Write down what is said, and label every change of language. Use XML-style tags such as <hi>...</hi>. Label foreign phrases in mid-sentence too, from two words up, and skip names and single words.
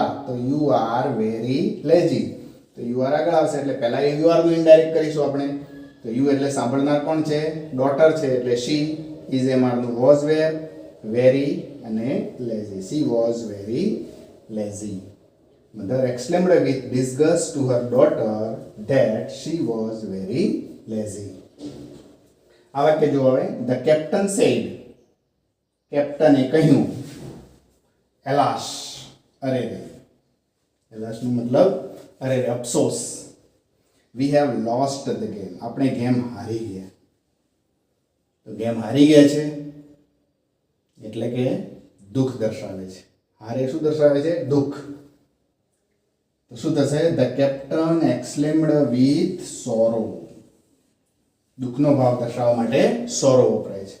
<en>તો you are very lazy.</en> <gu>તો</gu> <en>you are</en> <gu>આગળ આવશે એટલે પહેલા</gu> <en>you are</en> <gu>નું ઇનડાયરેક્ટ કરીશું આપણે. તો યુ એટલે સાંભળનાર કોણ છે? ડોટર છે એટલે શી.</gu> <en>is am are નું was were, very અને લેઝી. She was very lazy. Mother exclaimed with disgust to her daughter that she was very lazy.</en> <gu>આ વાક્ય જો હવે.</gu> <en>The captain said.</en> <gu>કેપ્ટને કહ્યું. એલાસ, અરે રે. એલાસ નું મતલબ અરે રે, અફસોસ.</gu> <en>We have lost the game.</en> <gu>આપણે ગેમ હારી ગયા. તો ગેમ હારી ગયા છે એટલે કે દુઃખ દર્શાવે છે. હારે શું દર્શાવે છે? દુઃખ. તો શું થશે?</gu> <en>The captain exclaimed with sorrow.</en> <gu>દુઃખનો ભાવ દર્શાવવા માટે સોરો વપરાય છે.</gu>